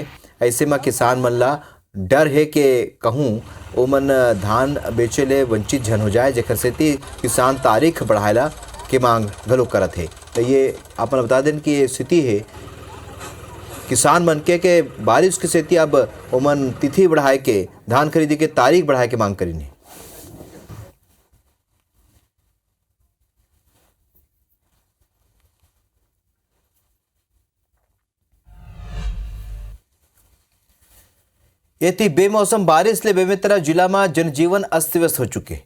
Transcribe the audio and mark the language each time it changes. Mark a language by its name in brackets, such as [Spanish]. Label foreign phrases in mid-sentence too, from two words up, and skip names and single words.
[Chhattisgarhi] ऐसे में किसान मन ला डर है कि कहूँ ओमन धान बेचे ले वंचित जन हो जाए, जेकर सेती किसान तारीख बढ़ाएला के मांग घलो करत है। तो ये आपन बता दें कि ये स्थिति है किसान मन के बारिश के सेती अब ओमन तिथि बढ़ाए के धान खरीदी के तारीख बढ़ाए के मांग करीने। ये थी बेमौसम बारिश ले बेमेतरा जिला में जनजीवन अस्त व्यस्त हो चुके।